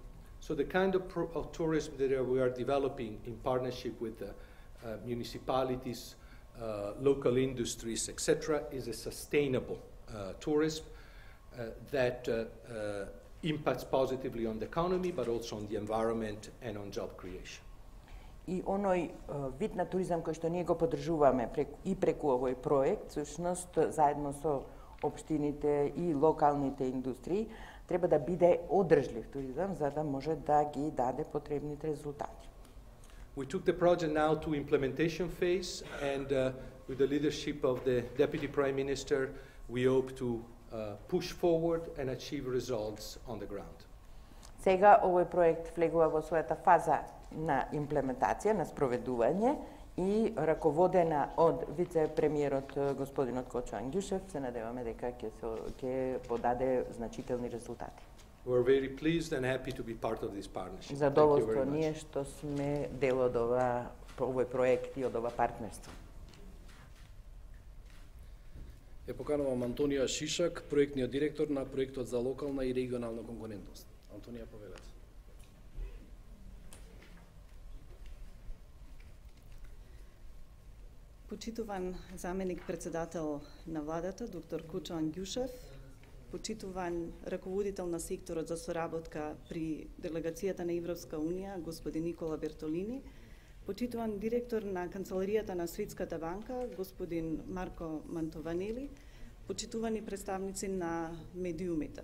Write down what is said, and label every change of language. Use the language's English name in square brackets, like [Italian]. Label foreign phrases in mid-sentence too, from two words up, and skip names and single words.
[English] So the kind of tourism that we are developing in partnership with the municipalities, local industries, etc., is a sustainable tourism that impacts positively on the economy, but also on the environment and on job creation. [Macedonian] И оној вид на туризам кој што ние го поддржуваме преку овој проект, всушност заедно со општините и локалните индустрии, треба да биде одржлив туризам за да може да ги даде потребните резултати. [English] We took the project now to implementation phase, and with the leadership of the Deputy Prime Minister, we hope to push forward and achieve results on the ground. [Macedonian] Сега овој проект влегува во својата фаза на имплементација, на спроведување и раководена од вице-премиерот господинот Кочо Ангјушев, се надеваме дека ќе подаде значителни резултати. [English] We're very pleased and happy to be part of this partnership. [Macedonian] Задоволство ние што сме дел од овој проект и од ова партнерство. Ја поканувам Антонија Шишак, проектниот директор на проектот за локална и регионална конкурентност. Антонија, повелете. Почитуван заменик председател на владата, доктор Кочо Ангјушев, почитуван раководител на секторот за соработка при делегацијата на Европска Унија, господин Никола Бертолини, почитуван директор на Канцеларијата на Светската банка, господин Марко Мантованели, почитувани представници на медиумите.